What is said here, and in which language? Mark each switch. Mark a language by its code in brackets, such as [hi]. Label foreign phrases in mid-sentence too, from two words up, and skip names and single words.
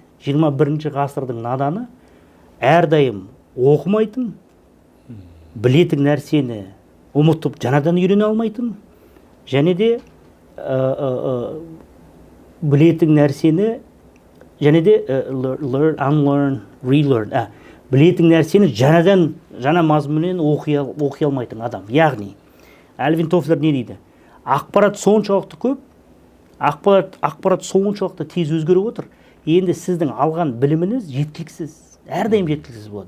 [kk] 21 ғасырдың наданы әрдайым оқымайтын, білетін нәрсені ұмытып жаңадан үйрене алмайтын, және де білетін нәрсені және де [en] learn, unlearn, relearn, [kk] білетін нәрсені жаңа мазмұнмен оқи алмайтын адам. Яғни Альвин Тофлер не дейді? Ақпарат соншалықты көп, ақпарат соншалықты тез өзгеріп отыр. Енді сіздің алған біліміңіз жеткіліксіз, әрдайым жеткіліксіз болады.